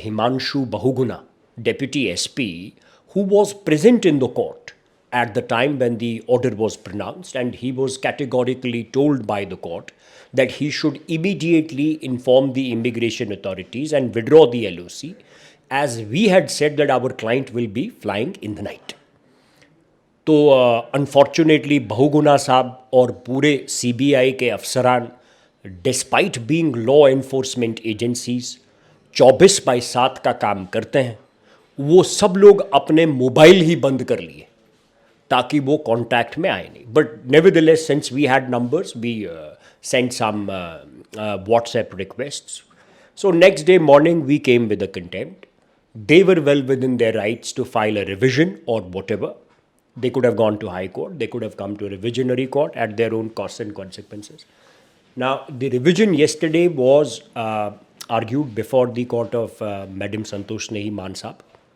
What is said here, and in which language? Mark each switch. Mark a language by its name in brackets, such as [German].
[English] Himanshu Bahuguna, Deputy SP, who was present in the court at the time when the order was pronounced, and he was categorically told by the court that he should immediately inform the immigration authorities and withdraw the LOC, as we had said that our client will be flying in the night. [Hindi] तो unfortunately Bahuguna साहब और पूरे CBI के अफसरान, [English] despite being law enforcement agencies [Hindi] 24/7 का काम करते हैं, वो सब लोग अपने मोबाइल ही बंद कर लिए ताकि वो कांटेक्ट में आए नहीं. [English] But nevertheless, since we had numbers, we sent some WhatsApp requests. So next day morning we came with a contempt. They were well within their rights to file a revision or whatever. They could have gone to High Court. They could have come to a revisionary court at their own costs and consequences. Now, the revision yesterday was argued before the court of Madam Santosh Nehi Man Saab.